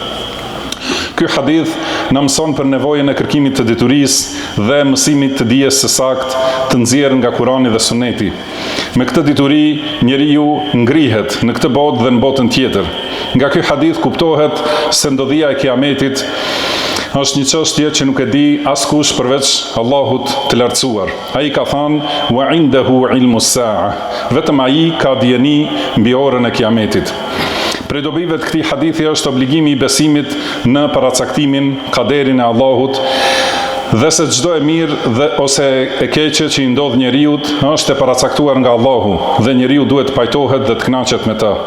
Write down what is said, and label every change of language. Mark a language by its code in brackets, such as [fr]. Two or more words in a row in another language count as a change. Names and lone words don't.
[sq] Ky hadith na mëson për nevojën e kërkimit të diturisë dhe mësimit të dijes së saktë të nxjerrë nga Kurani dhe Suneti. Me këtë dituri njeriu ngrihet në këtë botë dhe në botën tjetër. Nga ky hadith kuptohet se ndodhia e Kiametit është një çështje që nuk e di askush përveç Allahut të lartësuar. Ai ka thënë [ar] وعنده علم الساعة. [sq] Vetëm ai ka dieni mbi orën e Kiametit. Prej dobive të këtij hadithi është obligimi i besimit në paracaktimin, kaderin e Allahut, dhe se çdo e mirë ose e keqe që i ndodh njeriut është e paracaktuar nga Allahu dhe njeriu duhet të pajtohet dhe të kënaqet me ta.